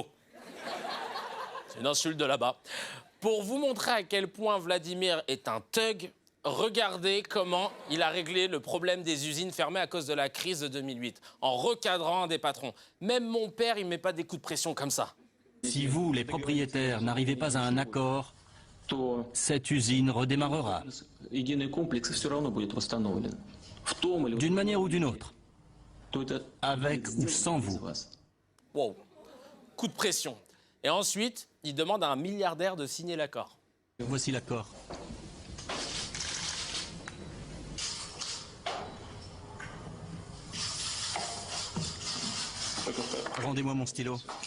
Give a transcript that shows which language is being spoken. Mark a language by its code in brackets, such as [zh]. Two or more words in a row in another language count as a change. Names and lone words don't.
[fr] C'est une insulte de là-bas. Pour vous montrer à quel point Vladimir est un thug, regardez comment il a réglé le problème des usines fermées à cause de la crise de 2008, en recadrant un des patrons. Même mon père, il ne met pas des coups de pression comme ça. Si vous, les propriétaires, n'arrivez pas à un accord, cette usine redémarrera. [ru] Единый комплекс все равно будет восстановлен. [fr] D'une manière ou d'une autre. Avec ou sans vous. Wow. Coup de pression. Et ensuite, il demande à un milliardaire de signer l'accord. Voici l'accord. Rendez-moi mon stylo.